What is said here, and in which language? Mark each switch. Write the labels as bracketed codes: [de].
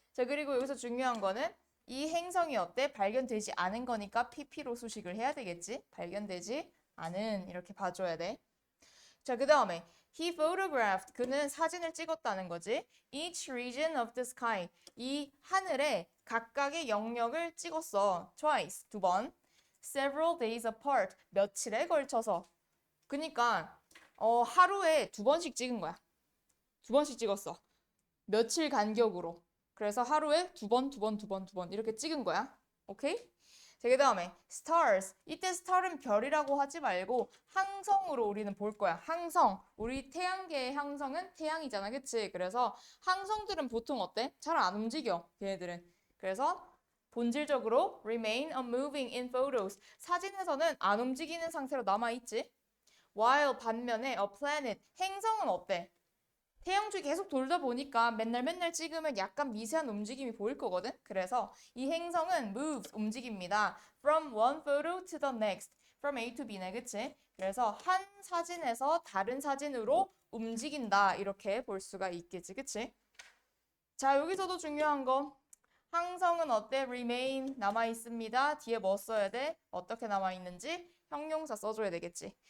[ko] 자, 그리고 여기서 중요한 거는 이 행성이 어때? 발견되지 않은 거니까 PP로 수식을 해야 되겠지? 발견되지 않은 이렇게 봐줘야 돼. 자, 그 다음에 [en] he photographed [ko] 그는 사진을 찍었다는 거지. [en] each region of the sky [ko] 이 하늘의 각각의 영역을 찍었어. twice 두 번. [en] several days apart [ko] 며칠에 걸쳐서. 그니까 하루에 두 번씩 찍은 거야. 두 번씩 찍었어. 며칠 간격으로. 그래서 하루에 두 번, 두 번, 두 번, 두 번 이렇게 찍은 거야. 오케이? 자, 그 다음에 stars. 이때 star은 별이라고 하지 말고 항성으로 우리는 볼 거야. 항성. 우리 태양계의 항성은 태양이잖아. 그치? 그래서 항성들은 보통 어때? 잘 안 움직여. 걔네들은. 그래서 본질적으로 [en] remain unmoving in photos. [ko] 사진에서는 안 움직이는 상태로 남아있지. [en] while [ko] 반면에 [en] a planet. [ko] 행성은 어때? 태양 주위 계속 돌다 보니까 맨날 찍으면 약간 미세한 움직임이 보일 거거든. 그래서 이 행성은 moves 움직입니다. [en] From one photo to the next. From A to B네, [ko] 그치? 그래서 한 사진에서 다른 사진으로 움직인다 이렇게 볼 수가 있겠지, 그치? 자, 여기서도 중요한 거. 항성은 어때? remain 남아 있습니다. 뒤에 뭐 써야 돼? 어떻게 남아 있는지 형용사 써줘야 되겠지.